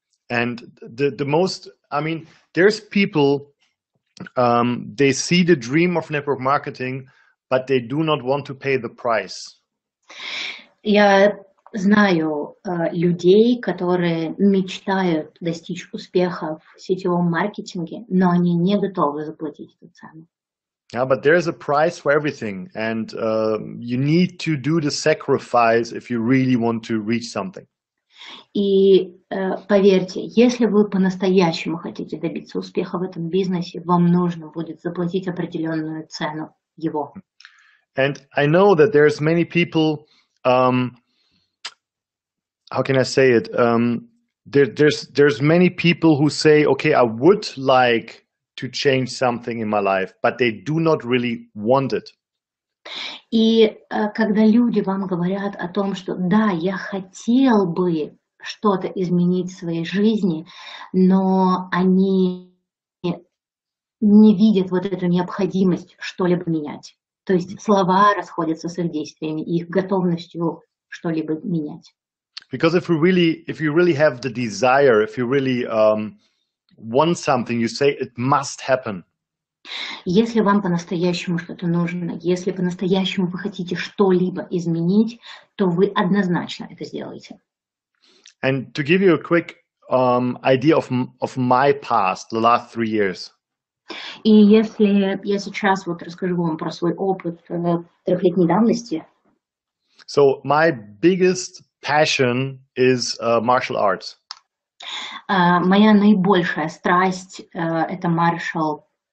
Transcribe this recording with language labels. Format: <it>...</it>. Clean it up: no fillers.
<en>And the most, I mean, there's people, they see the dream of network marketing, but they do not want to pay the price.</en> <ru>Я знаю людей, которые мечтают достичь успеха в сетевом маркетинге, но они не готовы заплатить эту цену.</ru> <en>Yeah, but there's a price for everything, and you need to do the sacrifice if you really want to reach something.</en> <ru>И поверьте, если вы по-настоящему хотите добиться успеха в этом бизнесе, вам нужно будет заплатить определенную цену его.</ru> <en>And I know that there's many people, how can I say it? There's many people who say, okay, I would like to change something in my life, but they do not really want it.</en> <ru>И когда люди вам говорят о том, что да, я хотел бы что-то изменить в своей жизни, но они не видят вот эту необходимость что-либо менять. То есть слова расходятся с их действиями и их готовностью что-либо менять.</ru> <en>Because if you really have the desire, if you really want something, you say it must happen.</en> <ru>Если вам по-настоящему что-то нужно, если по-настоящему вы хотите что-либо изменить, то вы однозначно это сделаете.</ru> <en>And to give you a quick idea of my past, the last 3 years.</en> <ru>И если я сейчас вот расскажу вам про свой опыт 3-летней давности.</ru> <en>So my biggest passion is martial arts.</en> <ru>Моя наибольшая страсть это martial</ru>